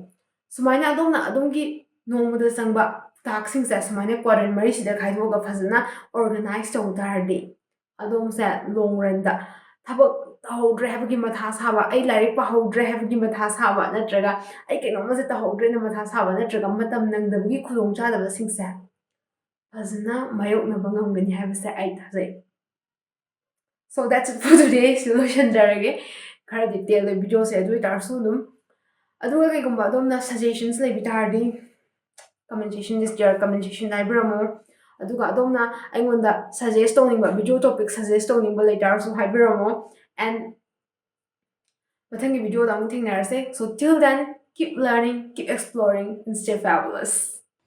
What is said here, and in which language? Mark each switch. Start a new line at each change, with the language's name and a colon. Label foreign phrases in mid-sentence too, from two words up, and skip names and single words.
Manipuri: Sumaina adomna adongi nongmada sangba task sing sa sumaina quadrant mari sida khaidoga fazana organize tawdardi adom sa
English: long run
Manipuri: da thabak tahodre habagi matha saba ai larik pahodre habagi matha saba natraga ai kainoma se tahodre na matha saba natraga matam nangdabagi khulong chadaba sing sa fazana mayokna bangamgani habasa ai thajai.
English: So that's it for today.
Manipuri: Solution jarage khara detail le video se adu tarsu dum aduga kaigumba adomna suggestions le bitardi
English: comment section
Manipuri: libramo aduga adomna aingonda suggest tawningba
English: video topic
Manipuri: suggest tawningba later haibiramo and mathangi video da amuk thengnarase.
English: So till then keep learning, keep exploring and stay fabulous.